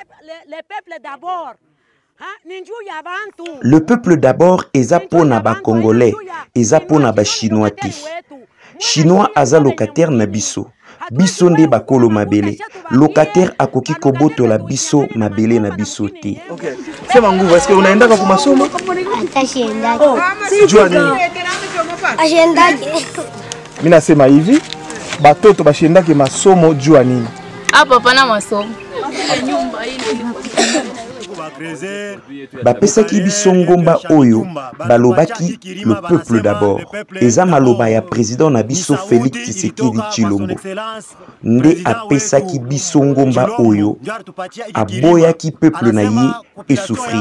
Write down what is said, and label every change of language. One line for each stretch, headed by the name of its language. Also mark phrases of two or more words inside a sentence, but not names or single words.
French: Le peuple d'abord
Lingala: eza pona ba Congolais, eza pona ba Chinois te. Chinois aza locataire na biso. Biso nde bakolo mabele. Locataire akoki koboto la biso mabele na biso te.
Swahili: Ok. Sema nguvu, est-ce que unaendaka kwa masomo? Atashiendaki. Jua nini? Ashiendaki. Mimi nasema hivi, batoto bashiendaki masomo jua nini? Hapa pana masomo.
Lingala: Bapesaki biso ngomba oyo balobaki
French: le peuple d'abord.
Lingala: Eza maloba ya président na biso Félix Tshisekedi Tshilombo. Nde apesaki biso ngomba oyo aboyaki peuple na ye
French: et souffrir.